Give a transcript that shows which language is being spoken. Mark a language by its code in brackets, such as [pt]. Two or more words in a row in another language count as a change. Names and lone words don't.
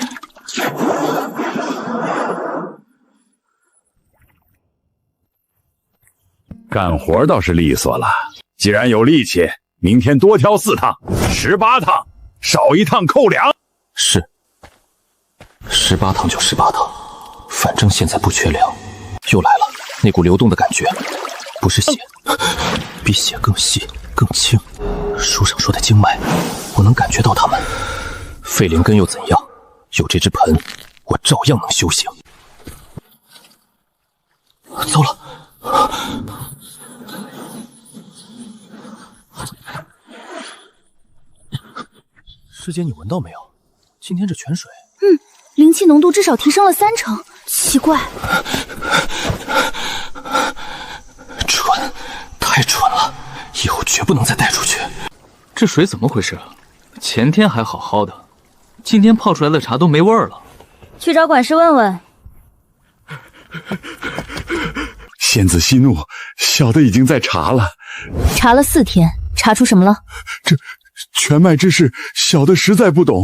[zh] 幹活倒是利索了，既然有力氣，明天多挑4趟，18趟，少1趟扣2。是，18趟就18趟，反正現在不缺糧。又來了，那股流動的感覺，不是血，比血更細更輕。書上說的經脈，我能感覺到它們。廢靈根又怎樣？有這隻盆，我照樣能修行。糟了！師姐，你聞到沒有？今天這泉水，靈氣濃度至少提升了30%。奇怪，蠢，太蠢了！以後絕不能再帶出去。這水怎麼回事啊？前天還好好的，今天泡出来的茶都沒味兒了。去找管事問問。仙子息怒，小的已經在查了。查了4天，查出什麼了？这泉脈之事，小的實在不懂。